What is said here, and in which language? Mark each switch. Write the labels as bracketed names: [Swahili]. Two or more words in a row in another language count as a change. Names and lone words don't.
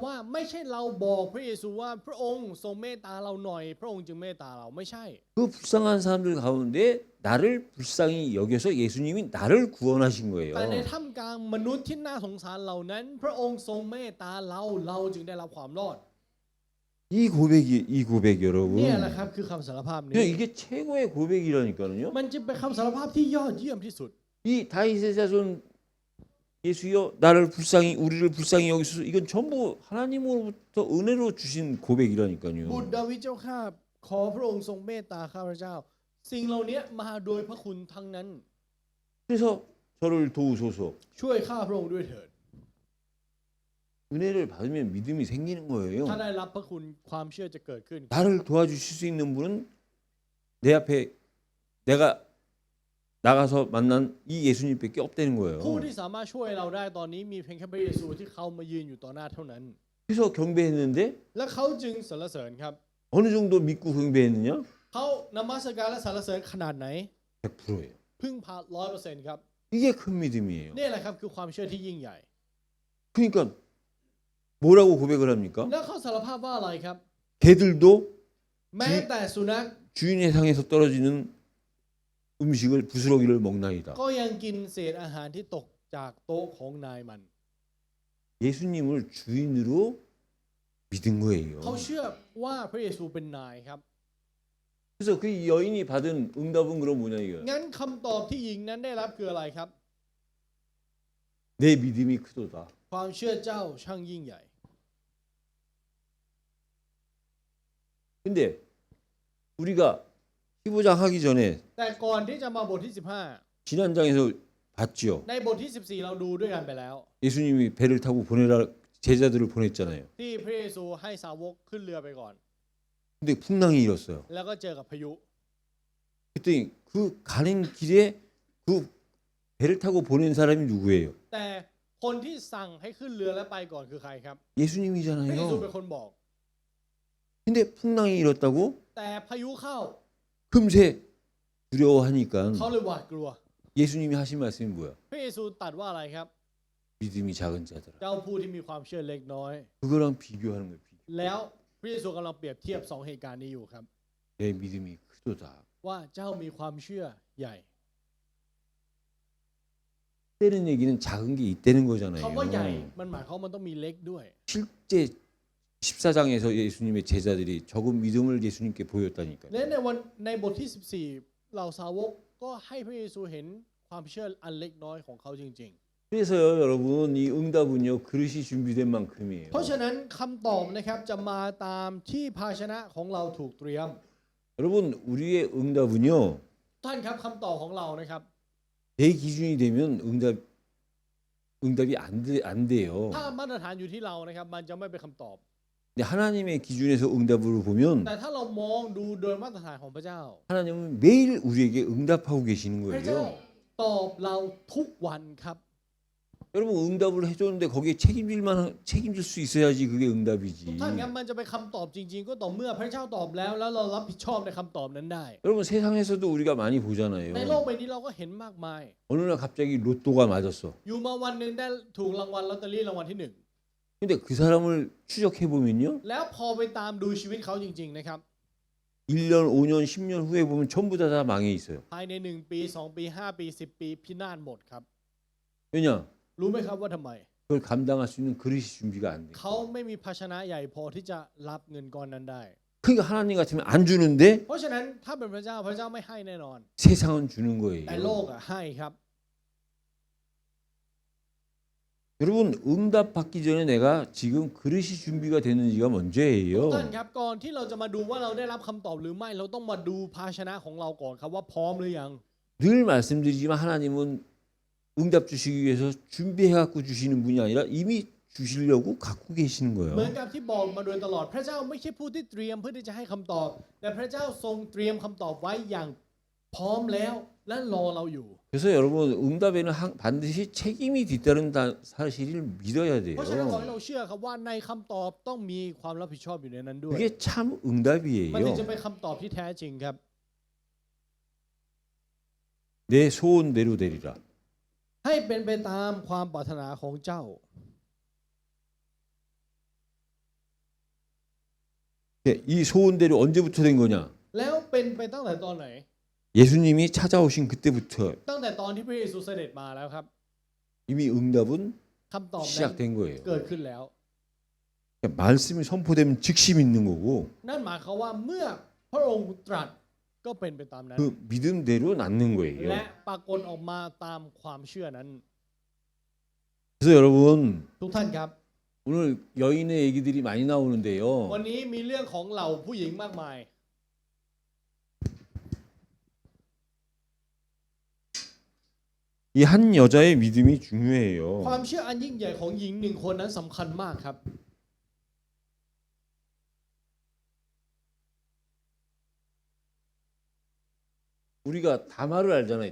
[Thai] ว่าไม่ใช่เราบอกพระเยซูว่าพระองค์ทรงเมตตาเราหน่อย พระองค์จึงเมตตาเราไม่ใช่ [Korean] 그 불쌍한 사람들 가운데 나를 불쌍히 여겨서 예수님이 나를 구원하신 [Thai] แต่ใน [Korean] 거예요. [Thai] ท่ามกลางมนุษย์ที่น่าสงสารเหล่านั้น พระองค์ทรงเมตตาเราจึงได้รับความรอด [Korean] 이 고백 [Thai] เนี่ยแหละ [Korean] 여러분. [Thai] ครับคือคำสารภาพนี้ [Korean] 그냥 이게 최고의 고백이라니까요. [Thai] มันจึงเป็นคำสารภาพที่ยอดเยี่ยมที่สุด [Korean] 이 다윗의 자손 예수여 나를 불쌍히 우리를 불쌍히 여기소서 이건 전부 하나님으로부터 은혜로 주신 [Thai] บุตร [Korean] 고백이라니까요. [Thai] ดาวิดเจ้าข้าขอพระองค์ทรงเมตตาข้าพเจ้า สิ่งเหล่านี้มาโดยพระคุณทั้งนั้น [Korean] 그래서 저를 도우소서. [Thai] ช่วยข้าพระองค์ด้วยเถิด [Korean] 은혜를 받으면 믿음이 생기는 [Thai] ถ้า [Korean] 거예요. [Thai] ได้รับพระคุณความเชื่อจะเกิดขึ้น [Korean] 나를 도와주실 수 있는 분은 내 앞에 내가 나가서 만난 이 예수님밖에 없다는 [Thai] ผู้ [Korean] 거예요. [Thai] ที่สามารถช่วยเราได้ตอนนี้มีเพียงแค่พระเยซูที่เขามายืนอยู่ต่อหน้าเท่านั้น [Korean] 그래서 경배했는데 [Thai] และเขาจึงสรรเสริญครับ [Korean] 어느 정도 믿고 경배했느냐? [Thai] เขานมัสการและสรรเสริญขนาดไหน [Korean] 100%예요. [Thai] พึ่งพา 100% ครับ [Korean] 이게 큰 믿음이에요. [Thai] นี่แหละครับคือความเชื่อที่ยิ่งใหญ่ [Korean] 그러니까 뭐라고 고백을 합니까? [Thai] และเขาสารภาพว่าอะไรครับ [Korean] 개들도 [Thai] แม้แต่สุนัข [Korean] 주인의 상에서 떨어지는 음식을 부스러기를 먹나이다. [Thai] ก็ยังกินเศษอาหารที่ตกจากโต๊ะของนายมัน [Korean] 예수님을 주인으로 믿은 [Thai] เขา [Korean] 거예요. [Thai] เชื่อว่าพระเยซูเป็นนายครับ [Korean] 그래서 그 여인이 받은 응답은 그럼 뭐냐 이거야. [Thai] งั้นคำตอบที่หญิงนั้นได้รับคืออะไรครับ [Korean] 내 믿음이 크도다. [Thai] ความเชื่อเจ้าช่างยิ่งใหญ่ [Korean] 근데 우리가 15장 하기 전에 [Thai] แต่ก่อนที่จะมาบทที่ [Korean] 지난 장에서 봤지요. [Thai] 15 ในบทที่ 14 เราดูด้วยกันไปแล้ว [Korean] 예수님이 배를 타고 보내라 제자들을 보냈잖아요. [Thai] ที่พระเยซูให้สาวกขึ้นเรือไปก่อน [Korean] 근데 풍랑이 일었어요. [Thai] แล้วก็เจอกับพายุ [Korean] 그랬더니 그 가는 길에 그 배를 타고 보낸 사람이 누구예요? [Thai] แต่คนที่สั่งให้ขึ้นเรือและไปก่อนคือใครครับพระเยซู [Korean] 예수님이잖아요. [Thai] เป็นคนบอก [Korean] 근데 풍랑이 일었다고 [Thai] แต่พายุเข้า [Korean] 금세 두려워하니까 [Thai] เขาเลยหวาดกลัว [Korean] 예수님이 하신 말씀이 뭐야? [Thai] พระเยซูตรัสว่าอะไรครับ [Korean] 믿음이 작은 자들아. [Thai] เจ้าผู้ที่มีความเชื่อเล็กน้อย [Korean] 그거랑 비교하는 거예요. [Thai] แล้วพระเยซูกำลังเปรียบเทียบสองเหตุการณ์นี้อยู่ครับ [Korean] 내 믿음이 크도다. [Thai] ว่าเจ้ามีความเชื่อใหญ่ [Korean] 때는 얘기는 작은 게 있다는 거잖아요. [Thai] คำว่าใหญ่มันหมายความว่ามันต้องมีเล็กด้วย [Korean] 실제 14장에서 예수님의 제자들이 적은 믿음을 예수님께 보였다니까요. [Thai] และในบทที่ 14เหล่าสาวกก็ให้พระเยซูเห็นความเชื่ออันเล็กน้อยของเขาจริง [Korean] 그래서요, 여러분, 이 응답은요, 그릇이 준비된 만큼이에요. [Thai] ๆ เพราะฉะนั้นคำตอบนะครับจะมาตามที่ภาชนะของเราถูกเตรียม [Korean] 여러분, 우리의 응답은요, [Thai] ท่านครับคำตอบของเรานะครับ [Korean] 내 기준이 되면 응답이 안 돼요. [Thai] ถ้ามาตรฐานอยู่ที่เรานะครับมันจะไม่เป็นคำตอบ [Korean] 근데 하나님의 기준에서 응답으로 보면 [Thai] แต่ถ้าเรามองดูโดยมาตรฐานของพระเจ้า [Korean] 하나님은 매일 우리에게 응답하고 계시는 [Thai] พระเจ้า [Korean] 거예요. [Thai] ตอบเราทุกวันครับ [Korean] 여러분 응답을 해줬는데 거기에 책임질 수 있어야지 그게 [Thai] ทุก [Korean] 응답이지. [Thai] ท่านครับมันจะเป็นคำตอบจริง ๆ ก็ต่อเมื่อพระเจ้าตอบแล้วเรารับผิดชอบในคำตอบนั้นได้ [Korean] 여러분 세상에서도 우리가 많이 보잖아요. [Thai] ในโลกใบนี้เราก็เห็นมากมาย [Korean] 어느 날 갑자기 로또가 맞았어. [Thai] อยู่มาวันหนึ่งได้ถูกรางวัลลอตเตอรี่รางวัลที่หนึ่ง [Korean] 근데 그 사람을 추적해 보면요. [Thai] แล้วพอไปตามดูชีวิตเขาจริง ๆ นะครับ [Korean] 1년, 5년, 10년 후에 보면 전부 다 망해 있어요. [Thai] ภายใน1 ปี 2 ปี 5 ปี 10 ปีพินาศหมดครับ [Korean] 왜냐? [Thai] รู้ไหมครับว่าทำไม [Korean] 그걸 감당할 수 있는 그릇이 준비가 안 돼. [Thai] เขาไม่มีภาชนะใหญ่พอที่จะรับเงินก้อนนั้นได้ [Korean] 그러니까 하나님 같으면 안 주는데 [Thai] เพราะฉะนั้นถ้าเป็นพระเจ้าไม่ให้แน่นอน [Korean] 세상은 주는 [Thai] แต่โลก [Korean] 거예요. [Thai] ให้ครับ [Korean] 여러분 응답 받기 전에 내가 지금 그릇이 준비가 됐는지가 [Thai] ทุก [Korean] 먼저예요. [Thai] ท่านครับก่อนที่เราจะมาดูว่าเราได้รับคำตอบหรือไม่เราต้องมาดูภาชนะของเราก่อนครับว่าพร้อมหรือยัง [Korean] 늘 말씀드리지만 하나님은 응답 주시기 위해서 준비해 갖고 주시는 분이 아니라 이미 주시려고 갖고 계시는 [Thai] เหมือน [Korean] 거예요. [Thai] กับที่บอกมาโดยตลอดพระเจ้าไม่ใช่ผู้ที่เตรียมเพื่อที่จะให้คำตอบ แต่พระเจ้าทรงเตรียมคำตอบไว้อย่างพร้อมแล้วและรอเราอยู่ [Korean] 그래서 여러분 응답에는 반드시 책임이 뒤따른 사실을 믿어야 [Thai] เพราะฉะนั้นขอให้ [Korean] 돼요. [Thai] เราเชื่อครับว่าในคำตอบต้องมีความรับผิดชอบอยู่ในนั้นด้วย [Korean] 그게 참 [Thai] มันถึงจะ [Korean] 응답이에요. [Thai] เป็นคำตอบที่แท้จริงครับ [Korean] 내 소원대로 되리라. [Thai] ให้เป็นไปตามความปรารถนาของเจ้า [Korean] 이 소원대로 언제부터 된 거냐? [Thai] แล้วเป็นไปตั้งแต่ตอนไหน [Korean] 예수님이 찾아오신 그때부터 [Thai] ตั้งแต่ตอนที่พระเยซูเสด็จมาแล้วครับ [Korean] 이미 응답은 [Thai] คำตอบนั้น [Korean] 시작된 거예요. [Thai] เกิดขึ้นแล้ว [Korean] 말씀이 선포되면 즉시 믿는 거고 [Thai] นั่นหมายความว่าเมื่อพระองค์ตรัสก็เป็นไปตามนั้น [Korean] 그 믿음대로 낳는 [Thai] และ [Korean] 거예요. [Thai] ปรากฏออกมาตามความเชื่อนั้น [Korean] 그래서 여러분 [Thai] ทุกท่านครับ [Korean] 오늘 여인의 얘기들이 많이 [Thai] วัน [Korean] 나오는데요. [Thai] นี้มีเรื่องของเหล่าผู้หญิงมากมาย [Korean] 이 한 여자의 믿음이 중요해요. [Thai] ความเชื่ออันยิ่งใหญ่ของหญิงหนึ่งคนนั้นสำคัญมากครับ [Korean] 우리가 다말을 알잖아요.